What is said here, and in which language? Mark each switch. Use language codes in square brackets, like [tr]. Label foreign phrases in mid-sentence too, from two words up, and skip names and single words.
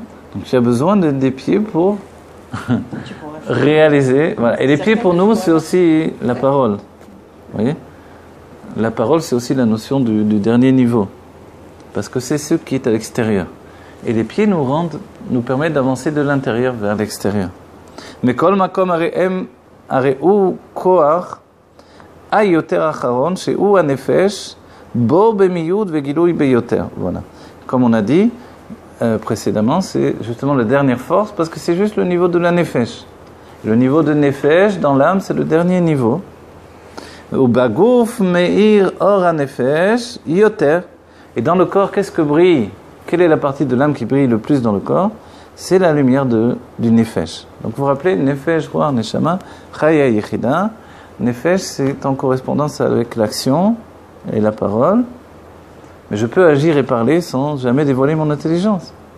[fr] Donc il y a besoin des pieds pour réaliser. Voilà. Et les pieds pour nous, c'est aussi la parole. Vous voyez? La parole, c'est aussi la notion du dernier niveau. Parce que c'est ce qui est à l'extérieur. Et les pieds nous permettent d'avancer de l'intérieur vers l'extérieur. [he] Mais כל מקום הריהו כער היותר אחרון שאור הנפש בו במיעוט וגילוי ביותר. [fr] Voilà. Comme on a dit précédemment, c'est justement la dernière force parce que c'est juste le niveau de la nefesh. Le niveau de nefesh dans l'âme, c'est le dernier niveau. [he] ו בגוף מאיר אור הנפש יותר. [fr] Et dans le corps, qu'est-ce que brille? Quelle est la partie de l'âme qui brille le plus dans le corps? C'est la lumière du Nefesh. Donc vous vous rappelez, [he] נפש, רוח, נשמה, חיה, יחידה. [fr] Nefesh, c'est en correspondance avec l'action et la parole. Mais je peux agir et parler sans jamais dévoiler mon intelligence.